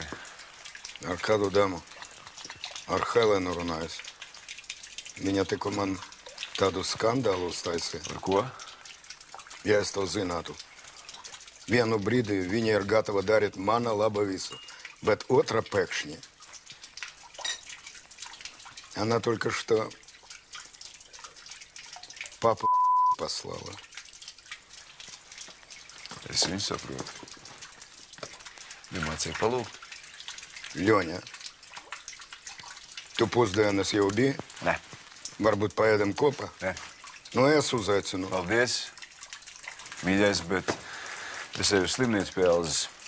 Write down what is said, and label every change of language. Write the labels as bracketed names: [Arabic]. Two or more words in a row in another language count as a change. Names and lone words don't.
[Latvian] Ar kādu damu? Ar Helenu runājas. Viņa tikko man tādu skandālu uztaisīja. Par ko? Ja es to zinātu. Vienu brīdi viņa ir gatava darīt mana laba visu, bet otra pēkšņi. [Russian] Она только что папу послала. [Latvian] Es viņu saprotu. Nemācīju palūgt. Леня, tu pusdienas jau biji? Nē. Varbūt paēdam kopā? Nē. Nu, es uzaicinu. Paldies. Mīļais, bet es eju uz slimnīcu pie Elzas.